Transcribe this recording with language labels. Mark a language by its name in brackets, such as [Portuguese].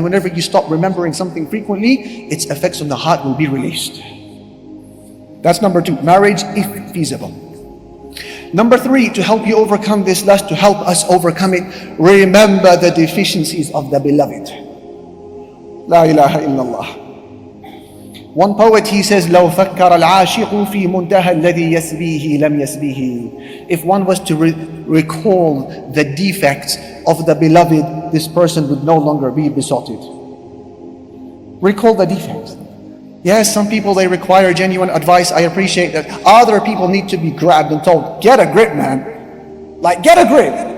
[English] And whenever you stop remembering something frequently, its effects on the heart will be released. That's number 2, marriage if feasible. Number 3, to help you overcome this lust, to help us overcome it, remember the deficiencies of the beloved. [Arabic] La ilaha illallah. [English] One poet, he says, [Arabic] لو فكر العاشق في منتهى الذي يسبيه لم يسبيه. [English] If one was to recall the defects of the beloved, this person would no longer be besotted. Recall the defects. Yes, some people, they require genuine advice. I appreciate that. Other people need to be grabbed and told, get a grip, man. Like, get a grip.